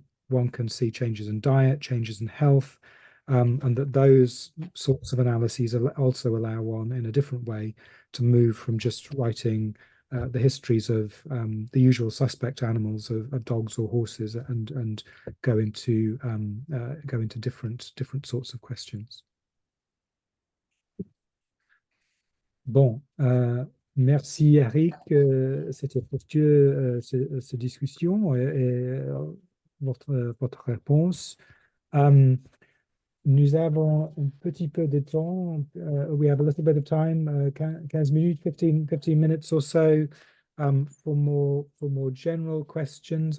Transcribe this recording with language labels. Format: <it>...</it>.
<en>One can see changes in diet, changes in health, and that those sorts of analyses also allow one in a different way to move from just writing the histories of the usual suspect animals of dogs or horses, and go into different sorts of questions.</en> <fr>Bon, merci Eric, c'était fructueux cette discussion et votre réponse. Nous avons un petit peu de temps.</fr> <en>We have a little bit of time, 15 minutes, 15 minutes or so, for more general questions.</en>